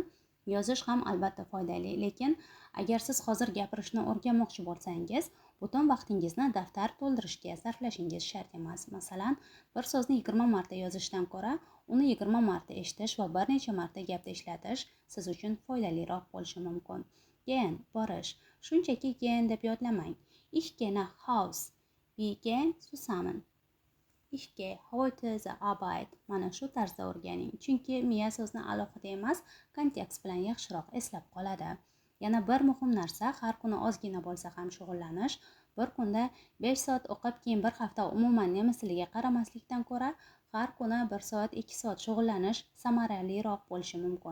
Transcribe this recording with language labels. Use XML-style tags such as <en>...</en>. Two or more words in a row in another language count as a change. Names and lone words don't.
<uz>Yozish ham albatta foydali, lekin agar siz hozir gapirishni o'rganmoqchi bo'lsangiz, butun vaqtingizni daftar to'ldirishga sarflashingiz shart emas. Masalan, bir so'zni 20 marta yozishdan ko'ra, uni 20 marta eshitish va bir necha marta gapda ishlatish siz uchun foydaliroq bo'lishi mumkin. Gehen, borish. Shunchaki gehen deb yodlamang.</uz> <de>Ich gehe nach Haus. Wir gehen zusammen. Ich gehe heute zur Arbeit.</de> <uz>Mana shu tarzda o'rganing. Chunki miya so'zni alohida emas, kontekst bilan yaxshiroq eslab qoladi. Yana bir muhim narsa, har kuni ozgina bo'lsa ham shug'ullanish. Bir kunda 5 soat o'qib, keyin bir hafta umuman nemis tiliga qaramaslikdan ko'ra, har kuni 1 soat, 2 soat shug'ullanish samaraliroq bo'lishi mumkin.</uz>